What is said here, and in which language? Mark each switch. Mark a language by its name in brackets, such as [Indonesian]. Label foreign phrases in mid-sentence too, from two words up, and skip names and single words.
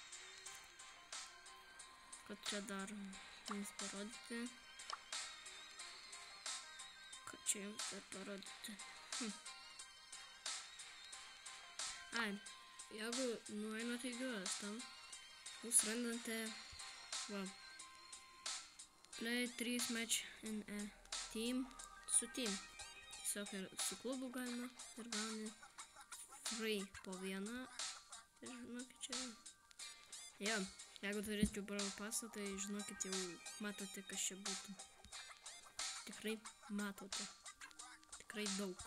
[Lithuanian] Kad čia dar jums parodyti. Kad čia jums dar parodyti. Ai, jeigu nueinate į gilas tam, jūs randate, va, [English] play 3 match in a team, [Lithuanian] su team. Tiesiog ir su klubu galima ir gauni free po vieną. Ir žinokit čia. Jo, jeigu turėčiau Brawl Passą, tai žinokit jau matote, kas čia būtų. Tikrai matote. Tikrai daug.